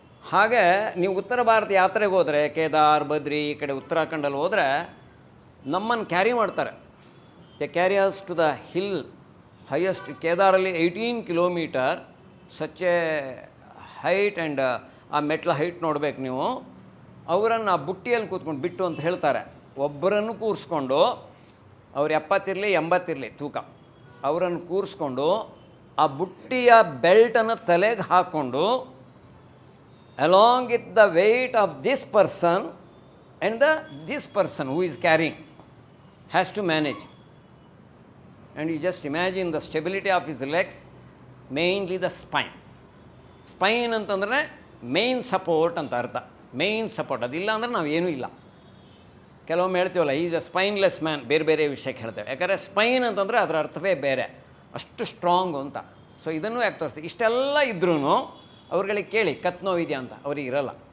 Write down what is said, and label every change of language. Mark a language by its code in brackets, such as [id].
[kn] ಹಾಗೆ ನೀವು ಉತ್ತರ ಭಾರತ ಯಾತ್ರೆಗೆ ಹೋದರೆ, ಕೇದಾರ್, ಬದ್ರಿ, ಈ ಕಡೆ ಉತ್ತರಾಖಂಡಲ್ಲಿ ಹೋದರೆ ನಮ್ಮನ್ನು ಕ್ಯಾರಿ ಮಾಡ್ತಾರೆ. [en] They carry us to the hill highest. [kn] ಕೇದಾರಲ್ಲಿ 18 kilometre, [en] such a height and [kn] ಆ ಮೆಟ್ಲ ಹೈಟ್ ನೋಡ್ಬೇಕು ನೀವು. ಅವರನ್ನು ಆ ಬುಟ್ಟಿಯಲ್ಲಿ ಕೂತ್ಕೊಂಡು ಬಿಟ್ಟು ಅಂತ ಹೇಳ್ತಾರೆ. ಒಬ್ಬರನ್ನು ಕೂರಿಸ್ಕೊಂಡು, ಅವ್ರು 70 ಇರಲಿ 80 ಇರಲಿ ತೂಕ, ಅವರನ್ನು ಕೂರಿಸ್ಕೊಂಡು ಆ ಬುಟ್ಟಿಯ ಬೆಲ್ಟನ್ನು ತಲೆಗೆ ಹಾಕ್ಕೊಂಡು [en] along with the weight of this person and this person who is carrying has to manage. And you just imagine the stability of his legs, mainly the spine. [kn] Spine ಅಂತಂದರೆ ಮೇನ್ ಸಪೋರ್ಟ್ ಅಂತ ಅರ್ಥ. Main support ಅದಿಲ್ಲ ಅಂದರೆ ನಾವು ಏನೂ ಇಲ್ಲ. ಕೆಲವೊಮ್ಮೆ ಹೇಳ್ತೀವಲ್ಲ, [en] is a spineless man, [kn] ಬೇರೆ ಬೇರೆ ವಿಷಯಕ್ಕೆ ಹೇಳ್ತೇವೆ. ಯಾಕಂದರೆ ಸ್ಪೈನ್ ಅಂತಂದರೆ ಅದರ ಅರ್ಥವೇ ಬೇರೆ, ಅಷ್ಟು ಸ್ಟ್ರಾಂಗು ಅಂತ. ಸೊ ಇದನ್ನು ಯಾಕೆ ತೋರಿಸ್ತೀವಿ, ಇಷ್ಟೆಲ್ಲ ಇದ್ರೂ ಅವ್ರುಗಳಿಗೆ ಕೇಳಿ ಕತ್ತು ನೋವಿದೆಯಾ ಅಂತ, ಅವ್ರಿಗೆ ಇರಲ್ಲ.